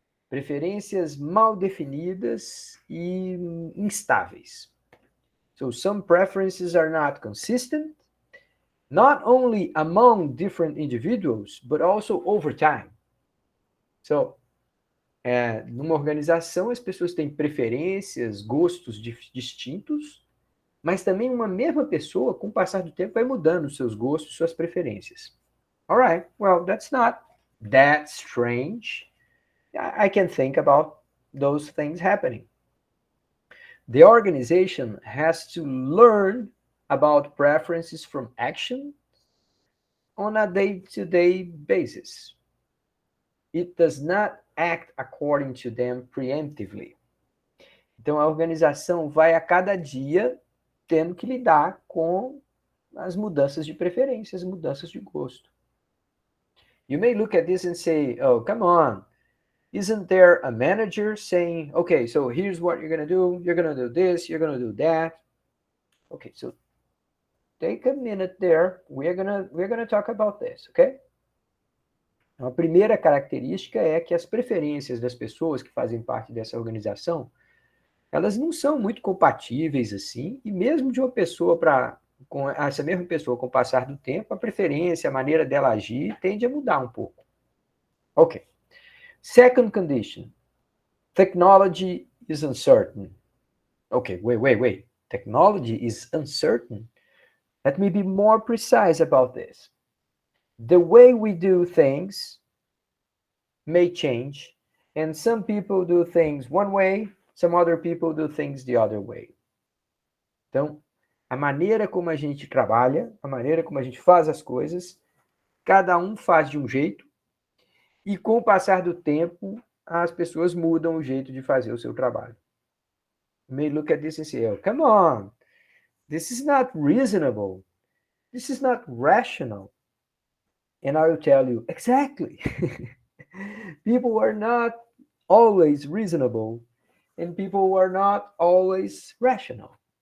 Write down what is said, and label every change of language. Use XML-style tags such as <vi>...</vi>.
<pt>Preferências mal definidas e instáveis.</pt> <en>So some preferences are not consistent, not only among different individuals, but also over time.</en> <pt>So, numa organização, as pessoas têm preferências, gostos distintos, mas também uma mesma pessoa, com o passar do tempo, vai mudando seus gostos, suas preferências.</pt> <en>All right, well, that's not that strange. I can think about those things happening. The organization has to learn about preferences from action on a day-to-day basis. It does not act according to them preemptively. Então, a organização vai a cada dia tendo que lidar com as mudanças de preferências, mudanças de gosto. You may look at this and say, oh, come on. Isn't there a manager saying, okay, so here's what you're going to do. You're going to do this. You're going to do that. Okay, so take a minute there. We're gonna talk about this, okay?</en> <pt>A primeira característica é que as preferências das pessoas que fazem parte dessa organização, elas não são muito compatíveis assim, e mesmo de uma pessoa com essa mesma pessoa, com o passar do tempo, a preferência, a maneira dela agir tende a mudar um pouco. Ok.</pt> <en>Second condition, technology is uncertain. Okay, wait. Technology is uncertain? Let me be more precise about this. The way we do things may change, and some people do things one way, some other people do things the other way.</en> <pt>Então, a maneira como a gente trabalha, a maneira como a gente faz as coisas, cada um faz de um jeito, e com o passar do tempo, as pessoas mudam o jeito de fazer o seu trabalho.</pt> <en>You may look at this and say, oh, come on, this is not reasonable. This is not rational. And I will tell you, exactly. People are not always reasonable, and people are not always rational.</en>